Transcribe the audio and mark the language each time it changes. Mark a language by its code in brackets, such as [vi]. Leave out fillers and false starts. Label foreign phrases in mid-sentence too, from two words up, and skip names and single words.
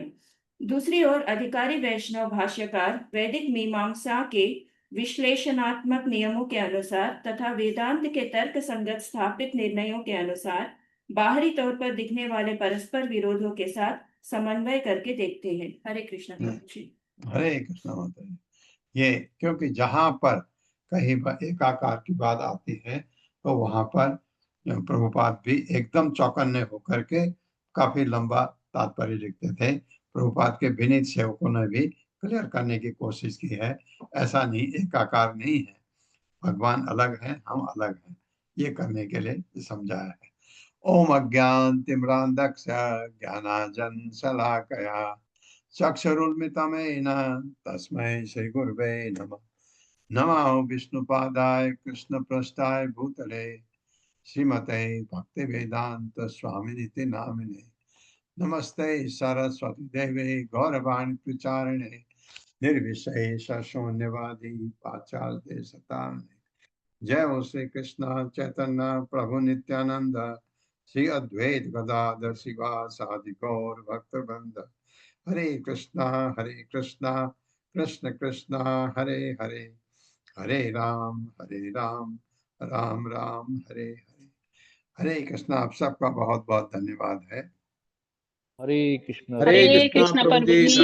[hi] दूसरी ओर अधिकारी वैष्णव भाष्यकार वैदिक मीमांसा के विश्लेषणात्मक नियमों के अनुसार तथा वेदांत के तर्क संगत स्थापित निर्णयों के अनुसार बाहरी तौर पर दिखने वाले परस्पर विरोधों के साथ समन्वय करके देखते हैं। हरे कृष्ण प्रभु जी। हरे कृष्ण माता जी। ये क्योंकि जहाँ पर कहीं पर एकाकार की बात आती है तो वहां पर प्रभुपाद भी एकदम चौकन्ने होकर के काफी लंबा तात्पर्य लिखते थे। प्रभुपाद के विनीत सेवकों ने भी क्लियर करने की कोशिश की है, ऐसा नहीं एकाकार नहीं है, भगवान अलग है, हम अलग हैं, ये करने के लिए समझाया है। [sa] ओम अज्ञान तिम्रांधक्ष ज्ञानांजन शलाकया चक्षुरुन्मिलितं तस्मै श्री गुरवे नमः। नमो विष्णुपादाय कृष्णपृष्ठाय भूतले श्रीमते भक्तिवेदांत स्वामिनिति नामिने। नमस्ते सरस्वती देवे गौरवाणी प्रचारिणे निर्विशेष शून्यवादी पाश्चात्य सतारिणे। जय हो श्री कृष्ण चैतन्य प्रभु नित्यानंद श्री अद्वैत गदाधर शिवासादि गौर भक्तवृंद। हरे कृष्णा कृष्ण कृष्णा हरे हरे, हरे राम राम राम हरे हरे। हरे कृष्णा। [hi] आप सबका बहुत बहुत धन्यवाद है। हरे कृष्ण प्रभु जी,